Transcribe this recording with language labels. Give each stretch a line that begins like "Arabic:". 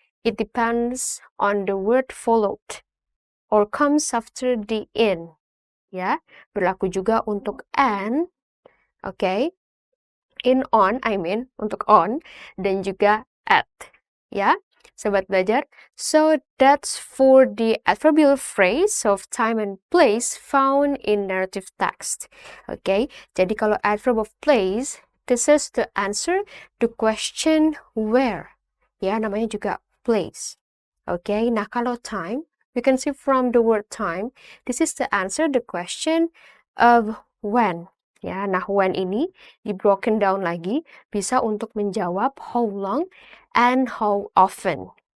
English: It depends on the word followed or comes after the in.
Indonesian: Ya, berlaku juga untuk an, okay?
English: In on, I mean,
Indonesian: untuk on, dan juga
English: at.
Indonesian: Ya, sobat belajar.
English: So, that's for the adverbial phrase of time and place found in narrative text. Okay,
Indonesian: jadi kalau
English: adverb of place, this is the answer to question where.
Indonesian: Ya, namanya juga place.
English: Okay,
Indonesian: nah kalau
English: time, you can see from the word time, this is the answer the question of when.
Indonesian: Ya, nah when ini di broken down lagi bisa untuk menjawab
English: how long and how often.